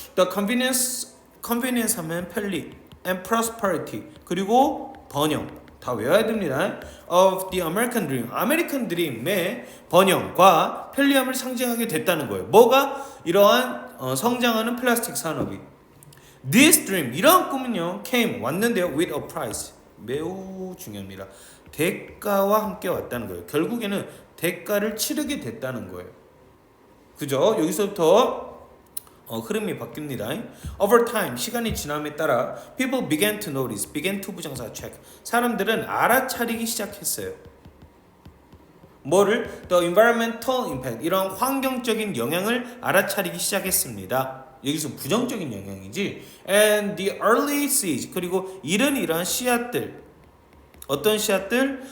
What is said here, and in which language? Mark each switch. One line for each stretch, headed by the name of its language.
English: The convenience
Korean: 하면 편리,
English: and prosperity,
Korean: 그리고 번영, 다 외워야 됩니다.
English: Of the American dream,
Korean: 아메리칸 드림의 번영과 편리함을 상징하게 됐다는 거예요. 뭐가? 이러한 성장하는 플라스틱 산업이.
English: This dream,
Korean: 이러한 꿈은요
English: came,
Korean: 왔는데요
English: with a price,
Korean: 매우 중요합니다. 대가와 함께 왔다는 거예요. 결국에는 대가를 치르게 됐다는 거예요. 그죠? 여기서부터 흐름이 바뀝니다.
English: Over time,
Korean: 시간이 지남에 따라
English: people began to notice, began to 부정사 check.
Korean: 사람들은 알아차리기 시작했어요. 뭐를?
English: The environmental impact,
Korean: 이런 환경적인 영향을 알아차리기 시작했습니다. 여기서 부정적인 영향이지.
English: And the early seeds,
Korean: 그리고 이러한 씨앗들, 어떤 씨앗들?